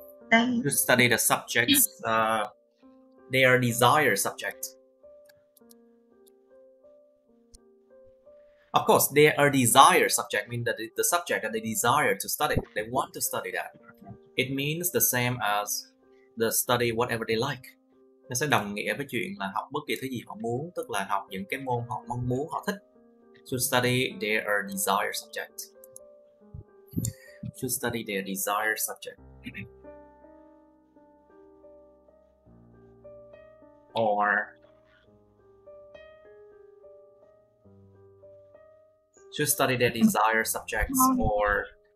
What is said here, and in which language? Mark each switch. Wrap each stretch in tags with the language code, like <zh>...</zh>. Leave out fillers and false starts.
<en>Should study the subjects. Their desired subject. Of course, their desired subject means that the subject that they desire to study, they want to study that. It means the same as the study whatever they like.</en> <vi>Nó sẽ đồng nghĩa với chuyện là học bất kỳ thứ gì họ muốn, tức là học những cái môn họ mong muốn, họ thích.</vi> <en>Should study their desired subject. Should study their desired subject. Or should study their desired subjects, or</en>